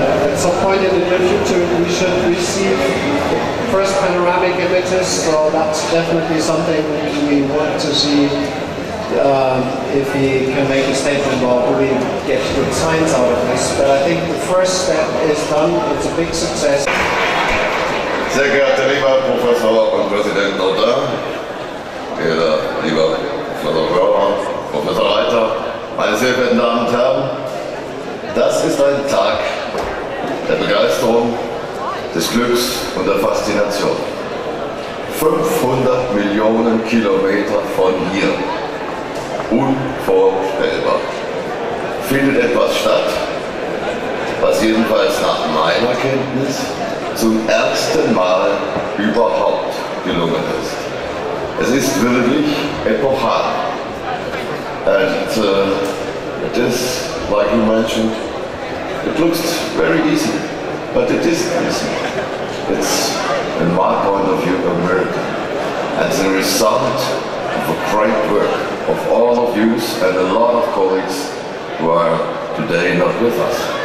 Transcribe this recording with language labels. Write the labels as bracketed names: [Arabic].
[English] At some point in the near future, we should receive first panoramic images, so that's definitely something we want to see. If we can make a statement, well, do we get good science out of this? But I think the first step is done. It's a big success. [German] Sehr geehrter lieber Professor und Präsident Lothar, geehrter lieber Professor Hörner, Professor Reiter, meine sehr verehrten Damen und Herren, das ist ein Tag der Begeisterung, des Glücks und der Faszination. 500 Millionen Kilometer von hier. Unvorstellbar. Findet etwas statt, was jedenfalls nach meiner Kenntnis zum ersten Mal überhaupt gelungen ist. Es ist wirklich epochal. [English] And it is, like you mentioned, it looks very easy, but it isn't easy. It's, in my point of view, a miracle. And the result of a great work of all of you and a lot of colleagues who are today not with us.